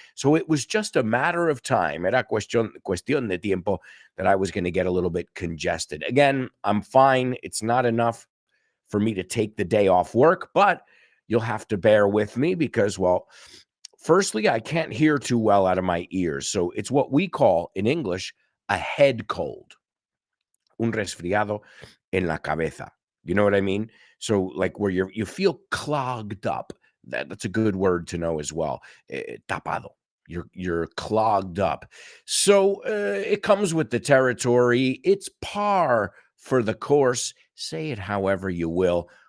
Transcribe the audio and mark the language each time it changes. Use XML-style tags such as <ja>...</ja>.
<en>So it was just a matter of time.</en> <es>Era cuestión de tiempo</es> <en>that I was going to get a little bit congested. Again, I'm fine. It's not enough for me to take the day off work, but you'll have to bear with me because, well, firstly, I can't hear too well out of my ears. So it's what we call in English a head cold.</en> <es>Un resfriado en la cabeza.</es> <en>You know what I mean? So like where you feel clogged up. That's a good word to know as well. Tapado. You're clogged up. So it comes with the territory. It's par for the course. Say it however you will.</en>